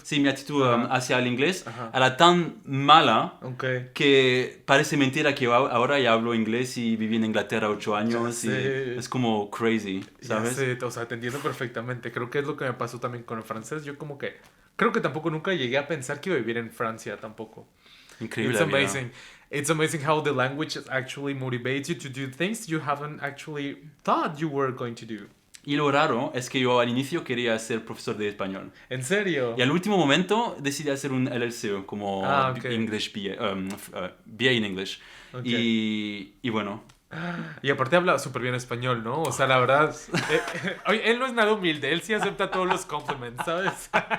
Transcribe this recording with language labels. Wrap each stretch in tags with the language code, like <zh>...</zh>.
<es>Sí, mi actitud hacia el inglés era tan mala que parece mentira que yo ahora ya hablo inglés y viví en Inglaterra 8 años y es como crazy, ¿sabes? Ya sé, o sea, te entiendo perfectamente. Creo que es lo que me pasó también con el francés. Yo como que creo que tampoco nunca llegué a pensar que iba a vivir en Francia tampoco. Increíble.</es> <en>It's amazing. It's amazing how the language actually motivates you to do things you haven't actually thought you were going to do.</en> <es>Y lo raro es que yo al inicio quería ser profesor de español. ¿En serio? Y al último momento decidí hacer un LLC como English BA in English. Okay. Y bueno. Y aparte habla súper bien español, ¿no? O sea, la verdad, él no es nada humilde, él sí acepta todos los compliments, ¿sabes?</es>